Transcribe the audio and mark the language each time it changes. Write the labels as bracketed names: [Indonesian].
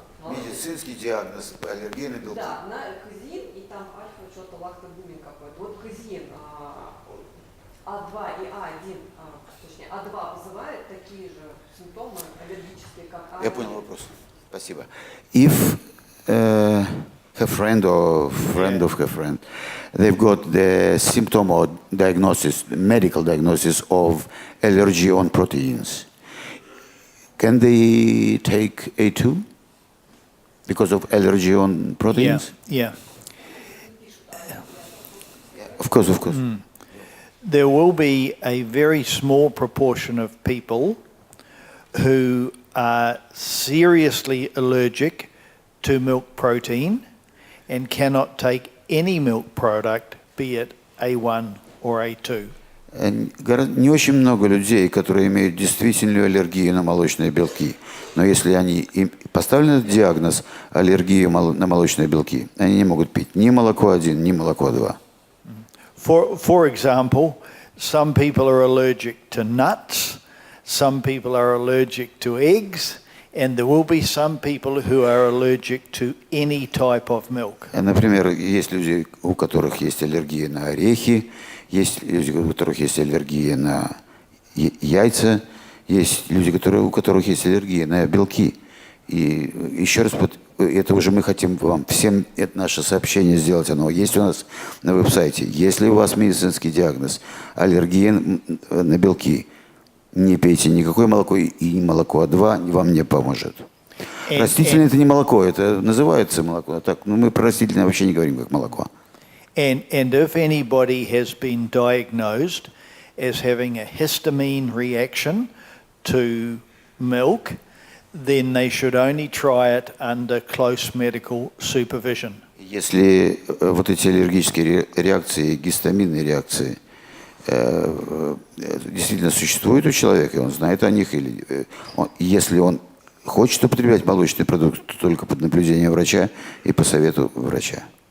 [Russian] Медицинский диагноз, аллергия на белки. Да, на казеин и там альфа что-то лактобумин какой-то. Вот казеин А2 и А1, точнее А2 вызывает такие же симптомы аллергические, как А1. Я понял вопрос. Спасибо. [English] If her friend or friend of her friend, they've got the symptom or diagnosis, medical diagnosis of allergy on proteins, can they take A2? Because of allergy on proteins? Yeah. Of course. There will be a very small proportion of people who are seriously allergic to milk protein and cannot take any milk product, be it A1 or A2. [Russian] Не очень много людей, которые имеют действительную аллергию на молочные белки. Но если им поставлен этот диагноз аллергии на молочные белки, они не могут пить ни молоко 1, ни молоко 2. [English] For example, some people are allergic to nuts, some people are allergic to eggs, and there will be some people who are allergic to any type of milk. [Russian] Например, есть люди, у которых есть аллергия на орехи, есть люди, у которых есть аллергия на яйца, есть люди, у которых есть аллергия на белки. И еще раз, это уже мы хотим вам всем это наше сообщение сделать. Оно есть у нас на веб-сайте. Если у вас медицинский диагноз аллергия на белки, не пейте никакое молоко, и молоко А2 вам не поможет. Растительное это не молоко, это называется молоко. Так, мы про растительное вообще не говорим как молоко. [English] And if anybody has been diagnosed as having a histamine reaction to milk, then they should only try it under close medical supervision. [Russian] Если вот эти аллергические реакции, гистаминные реакции действительно существуют у человека, и он знает о них, или если он хочет употреблять молочный продукт, то только под наблюдением врача и по совету врача.